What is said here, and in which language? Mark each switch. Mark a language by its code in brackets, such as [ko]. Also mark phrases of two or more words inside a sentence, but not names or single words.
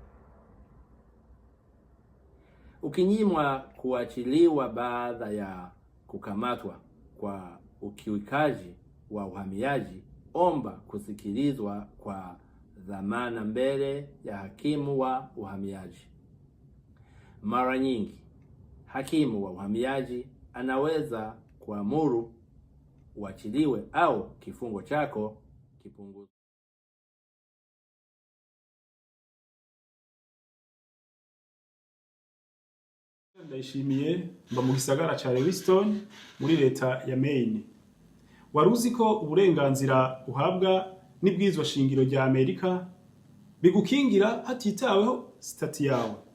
[sw] Ukinyimwa kuachiliwa baada ya kukamatwa kwa ukiukaji wa uhamiaji, omba kusikilizwa kwa dhamana mbele ya hakimu wa uhamiaji. Mara nyingi hakimu wa uhamiaji anaweza kuamuru uachiliwe au kifungo chako kipunguzwe. [rn] Ndayishimiye mba mu gisagara ca Lewiston muri leta ya Maine. Waruzi ko uburenganzira uhabwa n'ibwirizwa shingiro rya Amerika bigukingira hatitaweho stati yawe.